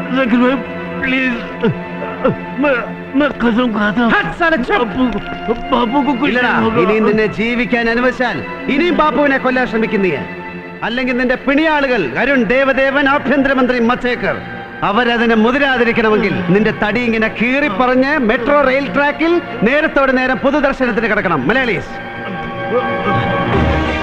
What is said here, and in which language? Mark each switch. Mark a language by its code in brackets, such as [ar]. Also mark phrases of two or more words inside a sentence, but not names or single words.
[hi] लेकिन मैं प्लीज मैं कसम खाता बापू को कुछ [ml] ഇല്ലടാ, [hi] नहीं होगा [ml] ഇനിയും നിന്നെ ജീവിക്കാൻ അനുവദിച്ചാൽ ഇനിയും ബാപ്പുവിനെ കൊല്ലാൻ ശ്രമിക്കുന്നീ അല്ലെങ്കിൽ നിന്റെ പിണിയാളുകൾ അരുൺ ദേവദേവൻ ആഭ്യന്തരമന്ത്രി മച്ചേക്കർ അവരതിനെ മുതിരാതിരിക്കണമെങ്കിൽ നിന്റെ തടി ഇങ്ങനെ കീറിപ്പറഞ്ഞ് മെട്രോ റെയിൽ ട്രാക്കിൽ നേരത്തോടെ നേരം പൊതുദർശനത്തിന് കിടക്കണം.